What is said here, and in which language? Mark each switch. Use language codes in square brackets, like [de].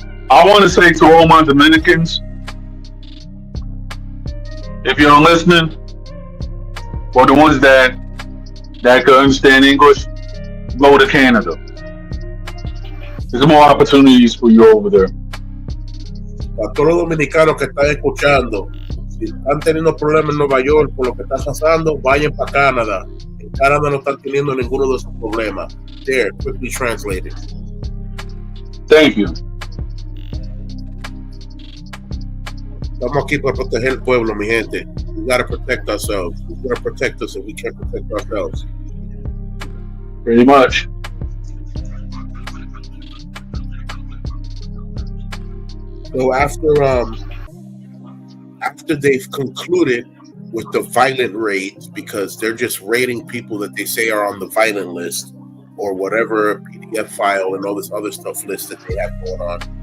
[en] I want to say to all my Dominicans, if you're listening, or the ones that can understand English, go to Canada. There's more opportunities for you over there. [es] A todos los dominicanos que están escuchando, si están teniendo problemas en Nueva York por lo que está pasando, vayan para Canadá. En Canadá no están teniendo ninguno de esos problemas. [en] There, quickly translated. Thank you. [es] Estamos aquí para proteger el pueblo, mi gente. [en] We gotta protect ourselves. We gotta protect us if we can't protect ourselves. Pretty much. So after they've concluded with the violent raids, because they're just raiding people that they say are on the violent list or whatever PDF file and all this other stuff list that they have going on.